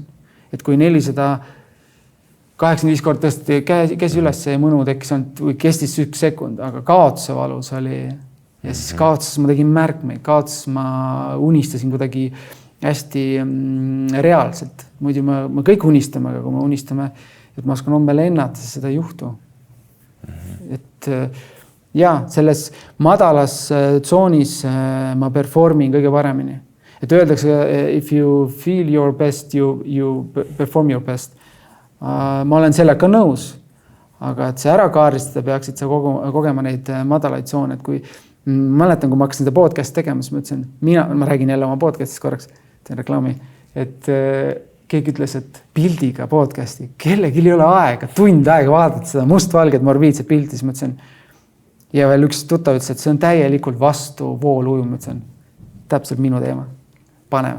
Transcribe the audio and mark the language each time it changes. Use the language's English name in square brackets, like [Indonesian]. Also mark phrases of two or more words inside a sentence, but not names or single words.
[Estonian] Et kui 485 kord tõesti käsi üles ja mõnu tekkis või kestis 1 sekund, aga kaotuse valus oli ja siis kaotuses ma tegin märkmeid, kaotuses ma unistasin kuidagi hästi reaalselt. Muidu me kõik unistame, aga kui me unistame, et ma oskan homme lennata, siis seda ei juhtu. Et selles madalas tsoonis ma performin kõige paremini. Et öeldakse, [English] if you feel your best, you perform your best. [Estonian] Ma olen sellega nõus, aga et see ära kaaristada peaksid sa kogema neid madalaid tsoone. Et kui mäletan, kui ma hakkasin seda podcast tegema, siis ma ütlesin, ma räägin jälle oma podcastist korraks, teen reklaami, et keegi ütles, et pildiga podcasti, kellegi ei ole aega, tund aega vaadata seda mustvalget morbiidset pilti, siis ma ütlesin, ja veel üks tuttav ütles, et see on täielikult vastu voolu ujum, ütlesin, täpselt minu teema, paneme.